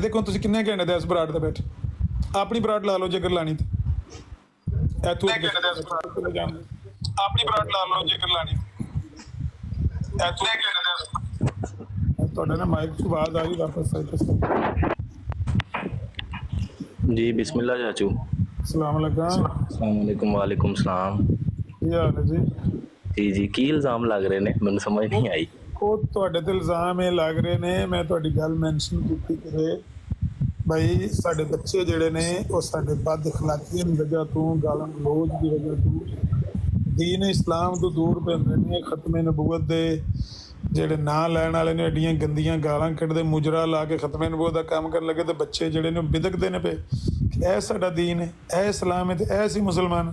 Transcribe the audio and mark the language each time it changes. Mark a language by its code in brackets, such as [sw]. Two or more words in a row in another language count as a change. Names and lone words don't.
[pa] ਦੇਖੋ ਤੁਸੀਂ ਕਿੰਨੇ ਘੰਟੇ ਦੇ ਇਸ ਬਰਾੜ ਤੇ ਬੈਠੇ, ਆਪਣੀ ਬਰਾੜ ਲਾ ਲਓ ਜੇਕਰ ਲਾਣੀ ਤੇ ਇੱਥੋਂ ਆਪਣੀ ਬਰਾੜ ਲਾ ਲਓ ਜੇਕਰ ਲਾਣੀ ਇੱਥੋਂ। ਤੁਹਾਡੇ ਨਾ ਮਾਈਕ 'ਚ ਆਵਾਜ਼ ਆ ਗਈ ਵਾਪਸ ਜੀ ਬਿਸਮਿੱਲਾਹ ਚਾਚੂ। [ar] अस्सलाम وعليكم وعليكم سلام. [pa] ਕੀ ਹਾਲ ਹੈ ਜੀ? ਜੀ ਕੀ ਇਲਜ਼ਾਮ ਲੱਗ ਰਹੇ ਨੇ, ਮੈਂਨੇ ਸਮਝ ਨਹੀਂ ਆਈ। ਉਹ ਤੁਹਾਡੇ ਤੇ ਇਲਜ਼ਾਮ ਇਹ ਲੱਗ ਰਹੇ ਨੇ, ਮੈਂ ਤੁਹਾਡੀ ਗੱਲ ਮੈਂਸ਼ਨ ਕੀਤੀ ਕਰੇ ਭਾਈ, ਸਾਡੇ ਬੱਚੇ ਜਿਹੜੇ ਨੇ ਉਹ ਸਾਡੇ ਬਦ ਇਖਲਾਕੀਆਂ ਦੀ ਵਜ੍ਹਾ ਤੋਂ, ਗਾਲਾਂ ਗਲੋਚ ਦੀ ਵਜ੍ਹਾ ਤੋਂ ਦੀਨ ਇਸਲਾਮ ਤੋਂ ਦੂਰ ਪੈਂਦੇ ਨੇ। ਖਤਮੇ ਨਬੂਵਤ ਦੇ ਜਿਹੜੇ ਨਾਂ ਲੈਣ ਵਾਲੇ ਨੇ ਐਡੀਆਂ ਗੰਦੀਆਂ ਗਾਲਾਂ ਕੱਢਦੇ, ਮੁਜਰਾ ਲਾ ਕੇ ਖਤਮੇ ਨਬੂਵਤ ਦਾ ਕੰਮ ਕਰਨ ਲੱਗੇ, ਤੇ ਬੱਚੇ ਜਿਹੜੇ ਨੇ ਬਿਦਕਦੇ ਨੇ ਪਏ ਕਿ ਇਹ ਸਾਡਾ ਦੀਨ ਹੈ, ਇਹ ਇਸਲਾਮ ਹੈ ਤੇ ਇਹ ਸੀ ਮੁਸਲਮਾਨ।